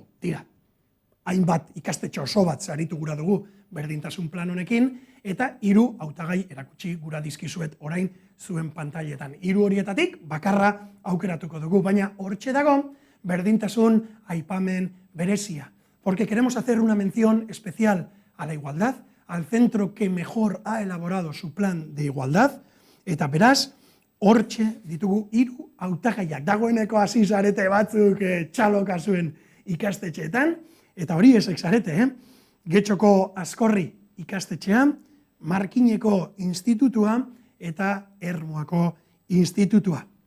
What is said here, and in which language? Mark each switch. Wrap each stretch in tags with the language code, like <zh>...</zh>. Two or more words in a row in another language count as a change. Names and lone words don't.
<eu>Tira, hainbat ikastetxe oso bat saritu gura dugu berdintasun plan honekin eta 3 hautagai erakutsi gura dizkizuet orain zuen pantailetan. 3 horietatik bakarra aukeratuko dugu, baina hortxe dago berdintasun aipamen berezia.</eu> <es>Porque queremos hacer una mención especial a la igualdad, al centro que mejor ha elaborado su plan de igualdad,</es> <eu>eta beraz, hortxe ditugu 3 hautagaiak. Dagoeneko hasi zarete batzuk txaloka zuen ikastetxeetan, eta hori ezek zarete, Getxoko Azkorri ikastetxea, Markineko institutua eta Ermuako institutua.</eu>